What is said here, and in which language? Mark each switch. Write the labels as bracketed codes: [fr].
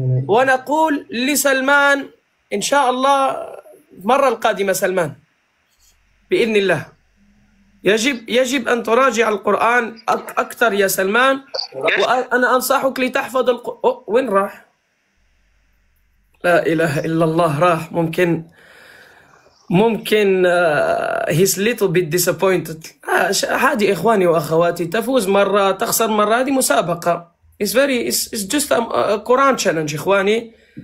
[ar] ونقول لسلمان إن شاء الله المرة القادمة سلمان بإذن الله يجب أن تراجع القرآن أكثر يا سلمان. وأنا أنصحك لتحفظ القرآن. وين راح؟ لا إله إلا الله، راح. ممكن [en] he's little bit disappointed. [ar] عادي إخواني وأخواتي، تفوز مرة تخسر مرة، هذه مسابقة. [en] it's just a Quran challenge [ar] إخواني.